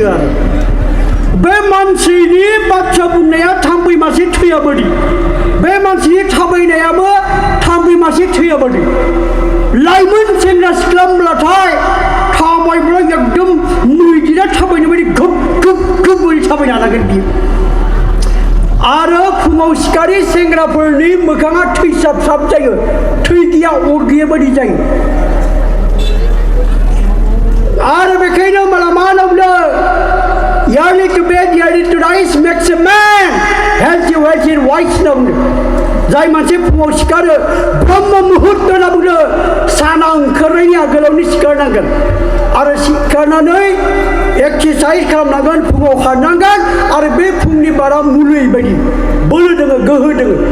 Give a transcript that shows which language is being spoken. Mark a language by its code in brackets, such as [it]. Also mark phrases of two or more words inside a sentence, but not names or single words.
[brx] आरो बे मानसिनि बाथ्रा बुंनाया थाम्फै मासे थैयाबादि बे मानसिनि थाबायनायाबो थाम्फै मासे थैयाबादि लाइमोन सेंग्रा सिख्ला होनब्लाथाय थाबायब्ला एकदम मैदेरा थाबायनाय बायदि घोब घोब घोब बायदि थाबायनो हानांगोन बियो आरो फुङाव सिखारि सेंग्राफोरनि मोखाङा थैसाबसाब जायो थै गैया अर गैया बायदि जायो आरो बेखायनो मला मा होनब्ला [en] Early to bed, early to rise makes a man healthy, wealthy, and wise. [brx] जाय मानसि फुङाव सिखारो ब्रह्म मुहुर्त होनना बुङो साना ओंखारनायनि आगोलावनो सिखारनांगोन आरो सिखारनानै एक्सारसाइज खालामनांगोन फुङाव खारनांगोन आरो बे फुंनि बारा मुलि बायदि बोलो दोङो गोहो दोङो